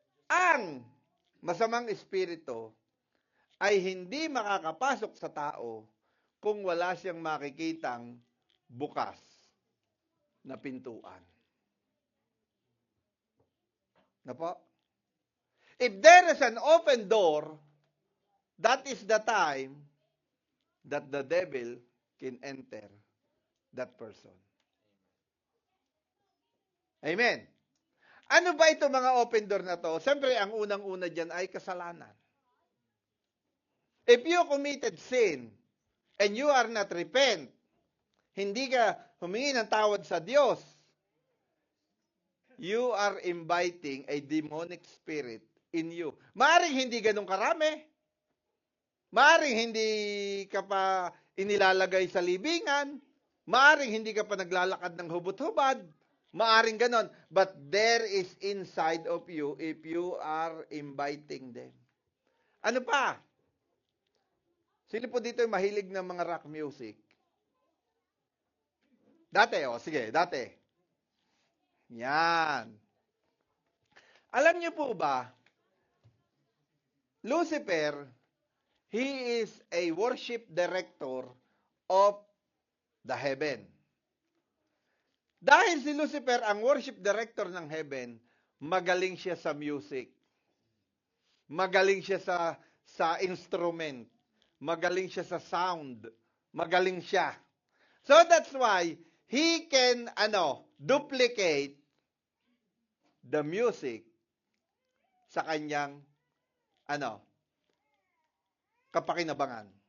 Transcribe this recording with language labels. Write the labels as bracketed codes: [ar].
[tl] Ang masamang espiritu ay hindi makakapasok sa tao kung wala siyang makikitang bukas na pintuan. Na po? [en] If there is an open door, that is the time that the devil can enter that person. Amen. [tl] Ano ba ito mga open door na to? Siyempre, ang unang-una dyan ay kasalanan. [en] If you committed sin and you are not repent, [tl] hindi ka humingi ng tawad sa Diyos, [en] you are inviting a demonic spirit in you. [tl] Maaring hindi ganun karami. Maaring hindi ka pa inilalagay sa libingan. Maaring hindi ka pa naglalakad ng hubot-hubad. Maaring ganon. [en] But there is inside of you if you are inviting them. [tl] Ano pa? Sino po dito yung mahilig ng mga rock music? Dati, sige, dati. Yan. Alam niyo po ba, [en] Lucifer, he is a worship director of the heaven. [tl] Dahil si Lucifer ang worship director ng heaven, magaling siya sa music. Magaling siya sa instrument. Magaling siya sa sound. Magaling siya. [en] So that's why he can duplicate the music [tl] sa kanyang kapakinabangan.